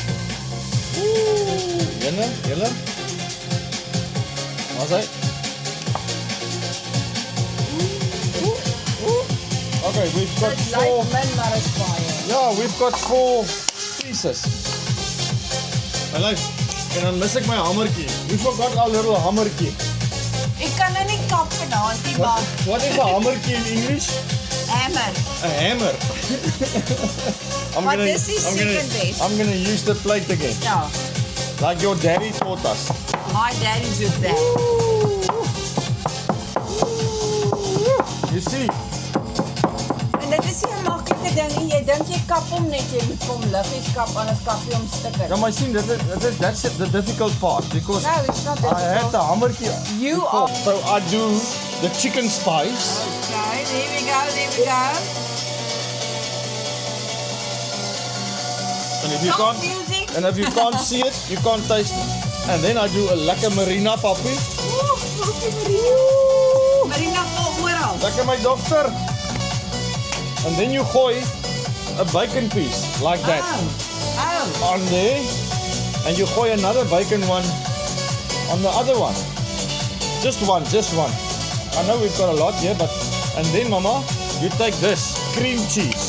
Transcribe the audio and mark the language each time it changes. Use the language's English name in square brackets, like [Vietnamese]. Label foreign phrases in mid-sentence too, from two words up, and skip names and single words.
[English] Julle. What's that? Okay, we've got 4. Yeah, we've got 4 pieces. My life. [Afrikaans] En dan mis ek my hamertjie. [English] We forgot our little hamertjie. [Afrikaans] Ek kan nou nie kap vanaand nie, maar [English] What is a hamertjie in English? hammer. A hammer. But this is second best. I'm gonna use the plate again. [Afrikaans] Ja, [English] Like your daddy taught us. my daddy did that. You see? [Afrikaans] En dit is nie 'n maklike ding nie. Jy dink jy kap hom net, jy moet hom liggies kap, anders kap jy hom stukke. Ja, maar sien, [English] that's the difficult part because No, it's not I had difficult. the hamertjie. You are. So I do the chicken spice. Okay, there we go, there we go. And if you Stop can't music. and if you can't see it, you can't taste it. And then I do a lekker marina, Papi. [Afrikaans] Marina vol oral. Lekker my dogter. [English] And then you gooi a bacon piece like that Oh. on there. And you gooi another bacon one on the other one. Just one. I know we've got a lot here, but and then Mama, you take this cream cheese